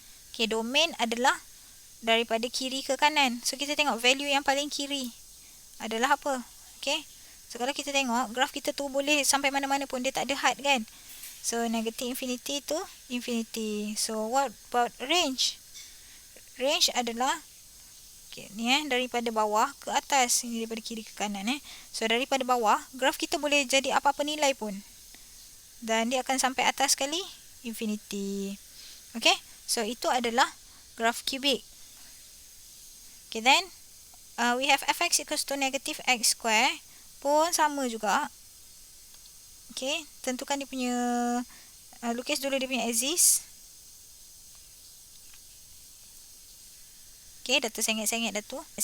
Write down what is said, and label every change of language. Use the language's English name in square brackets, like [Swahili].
[Malay] Okay, domain adalah daripada kiri ke kanan. So, kita tengok value yang paling kiri adalah apa. Okay. So, kalau kita tengok, graf kita tu boleh sampai mana-mana pun. Dia tak ada had kan. [English] So, negative infinity to infinity. So, what about range? [Malay] Range adalah, okay, ni daripada bawah ke atas. Ini daripada kiri ke kanan. So, daripada bawah, graf kita boleh jadi apa-apa nilai pun. Dan dia akan sampai atas sekali. Infinity. Okay, so itu adalah graf cubic. [English] Okay, then we have fx equals to negative x square. [Malay] Pun sama juga. Okay, tentukan dia punya, lukis dulu dia punya axis. Okay, dah tersengit-sengit dah tu.